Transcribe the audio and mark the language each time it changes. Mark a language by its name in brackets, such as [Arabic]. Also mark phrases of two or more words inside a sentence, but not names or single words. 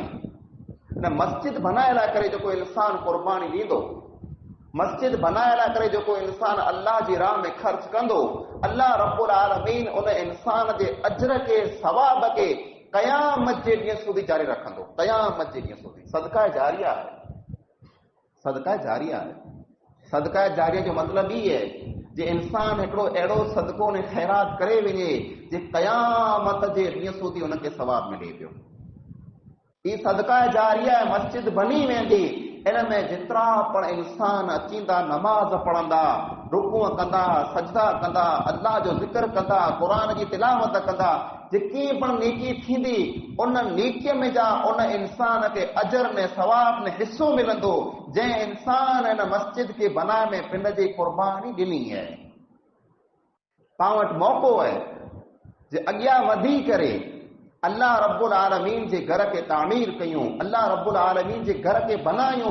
[Sindhi] मस्जिद बनाए लाइ करे जेको इंसान क़ुर्बानी ॾींदो, मस्जिद बनाए लाइ करे जेको इंसान अल्लाह जी राह में ख़र्च कंदो, अल्लाह रब्बुल आलमीन उन इंसान जे अजर के सवाब के क़यामत जे ॾींहं સુધી जारी रखंदो। क़यामत जे ॾींहं સુધી सदका जारिया है। सदका जारिया है। सदका जारिया जो मतिलबु ई आहे जे इंसान हिकिड़ो अहिड़ो सदको ने ख़ैरात करे वञे जे क़यामत जे ॾींहं સુધી उनखे सवाब मिले पियो। ही सदका जारिया है। मस्जिद बनी वेंदी, इन में जेतिरा पण इंसान अचींदा, नमाज पढ़ंदा, रुकूअ कंदा, सजदा कंदा, अल्लाह जो ज़िक्र कंदा, क़ुरान जी तिलावत कंदा, जेकी पण नेकी थींदी उन नेकीअ में जा उन इंसान खे अजर ने सवाब ने हिस्सो मिलंदो जंहिं इंसान इन मस्जिद खे बनाए में पंहिंजी क़ुर्बानी ॾिनी आहे। पाण वटि मौक़ो आहे जे अॻियां वधी करे अल्लाह रब्बुल आलमीन जे घर के तामीर कयूं, अल्लाह रब्बुल आलमीन जे घर के बनायूं।